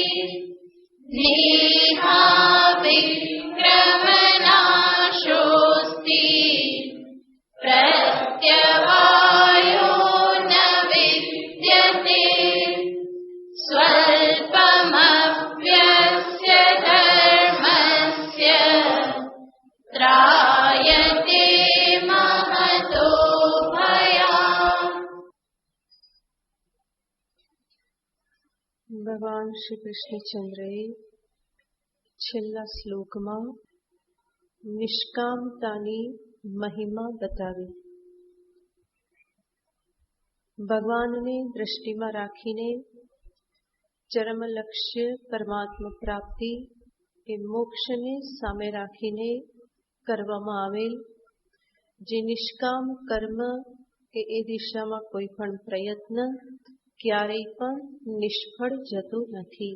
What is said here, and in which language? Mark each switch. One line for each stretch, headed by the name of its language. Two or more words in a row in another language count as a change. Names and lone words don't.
Sanskrit: नेहाविक्रमनाशोऽस्ति प्रत्यवायो न विद्यते स्वल्पमप्यस्य धर्मस्य त्रायते महतो भयात्।
Gujarati: ભગવાન શ્રી કૃષ્ણચંદ્રએ છેલ્લા શ્લોકમાં નિષ્કામતાની મહિમા બતાવી. ભગવાનને દ્રષ્ટિમાં રાખીને ચરમ લક્ષ્ય પરમાત્મા પ્રાપ્તિ એ મોક્ષને સામે રાખીને કરવામાં આવેલ જે નિષ્કામ કર્મ કે એ દિશામાં કોઈ પણ પ્રયત્ન ક્યારેય પણ નિષ્ફળ જતું નથી.